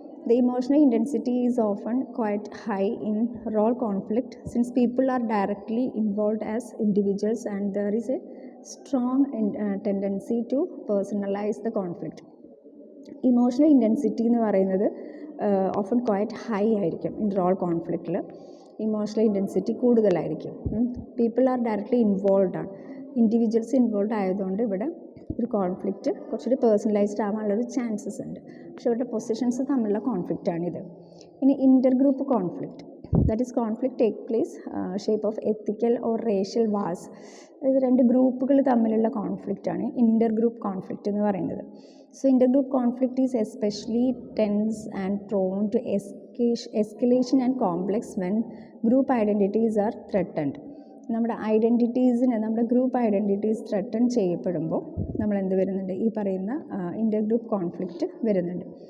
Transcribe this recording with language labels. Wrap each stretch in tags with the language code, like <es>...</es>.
<en>The emotional intensity is often quite high in role conflict since people are directly involved as individuals and there is a strong tendency to personalize the conflict. Emotional intensity</en> <ml>എന്ന് പറയുന്നത്</ml> <en>Often quite high ആയിരിക്കും in role കോൺഫ്ലിക്റ്റിൽ.</en> <ml>Emotional intensity കൂടുതലായിരിക്കും.</ml> <en>people are directly involve</en> <ml>ആണ്, individuals involve ആയതുകൊണ്ട് ഇവിടെ ഒരു conflict കുറച്ചുകൂടി personalised ആവാനുള്ളൊരു chances ഉണ്ട്. പക്ഷേ ഇവരുടെ പൊസിഷൻസ് തമ്മിലുള്ള കോൺഫ്ലിക്റ്റാണിത്. ഇനി ഇൻ്റർ group conflict,</ml> <en>That is conflict take place shape of ethical or racial wars.</en> <ml>ഇത് രണ്ട് ഗ്രൂപ്പുകൾ തമ്മിലുള്ള കോൺഫ്ലിക്റ്റാണ് ഇൻ്റർ ഗ്രൂപ്പ് കോൺഫ്ലിക്റ്റ് എന്ന് പറയുന്നത്.</ml> <en>So intergroup conflict is especially tense and prone to escalation and complex when group identities are threatened.</en> <ml>നമ്മുടെ ഐഡൻറ്റിറ്റീസിന്, നമ്മുടെ group identities threaten ചെയ്യപ്പെടുമ്പോൾ നമ്മൾ എന്ത് വരുന്നുണ്ട്, ഈ പറയുന്ന ഇൻ്റർഗ്രൂപ്പ് കോൺഫ്ലിക്റ്റ് വരുന്നുണ്ട്.</ml>